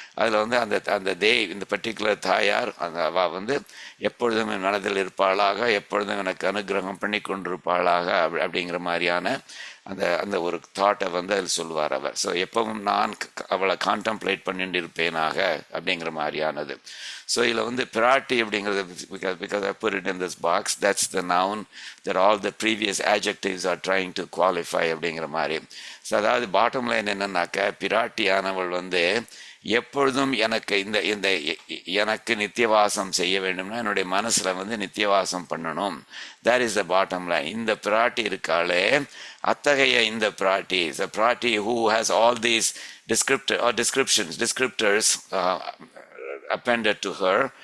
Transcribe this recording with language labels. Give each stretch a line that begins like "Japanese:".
Tamil: அதில் வந்து அந்த இந்த பர்டிகுலர் தாயார் அந்த அவ வந்து எப்பொழுதும் என் மனதில் இருப்பாளாக, எப்பொழுதும் எனக்கு அனுகிரகம் பண்ணி கொண்டிருப்பாளாக அப்படிங்கிற மாதிரியான அந்த ஒரு தாட்டை வந்து அதில் சொல்லுவார் அவர். ஸோ எப்பவும் நான் அவளை கான்டம்ப்ளேட் பண்ணிட்டு இருப்பேனாக அப்படிங்கிற மாதிரியானது. ஸோ இதில் வந்து பிராட்டி அப்படிங்கிறது,
English: because I put it in this box, that's the noun that all the previous adjectives are trying to qualify
Tamil: அப்படிங்கிற மாதிரி. ஸோ அதாவது பாட்டம் லைன் என்னன்னாக்க, பிராட்டியானவள் வந்து எப்பொழுதும் எனக்கு இந்த எனக்கு நித்தியவாசம் செய்ய வேண்டும்னா என்னுடைய மனசுல வந்து நித்தியவாசம் பண்ணணும்.
English: that is the bottom line.
Tamil: இந்த பிராட்டி இருக்காளே, அத்தகைய இந்த பிராட்டி,
English: the Piratti who has all these descriptors appended to her.